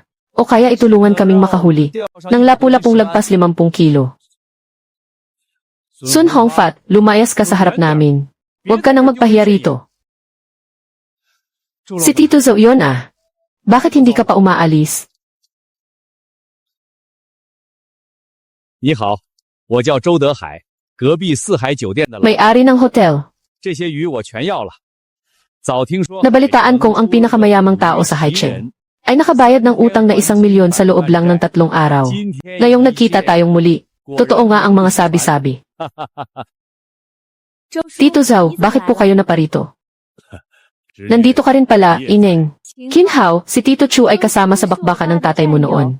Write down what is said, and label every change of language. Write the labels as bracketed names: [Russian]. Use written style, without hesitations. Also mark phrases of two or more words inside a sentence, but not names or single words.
[Filipino] O kaya itulungan kaming makahuli ng lapu-lapong lagpas 50 kilo? Sun Hongfat, lumayas ka sa harap namin. Huwag ka nang magpahiya rito. Si Tito Zhou yun Bakit hindi ka pa umaalis? [Chinese] 你好，我叫周德海，隔壁四海酒店的老 [Filipino] May-ari ng hotel. [Chinese] 这些鱼我全要了。早听说 [Filipino] Nabalitaan kong ang pinakamayamang tao sa Haicheng ay nakabayad ng utang na 1 milyon sa loob lang ng 3 araw. Ngayong nagkita tayong muli, totoo nga ang mga sabi-sabi. Tito Zhou, bakit po kayo naparito? Nandito ka rin pala, Ineng. Kinhao, si Tito Chu ay kasama sa bakbakan ng tatay mo noon.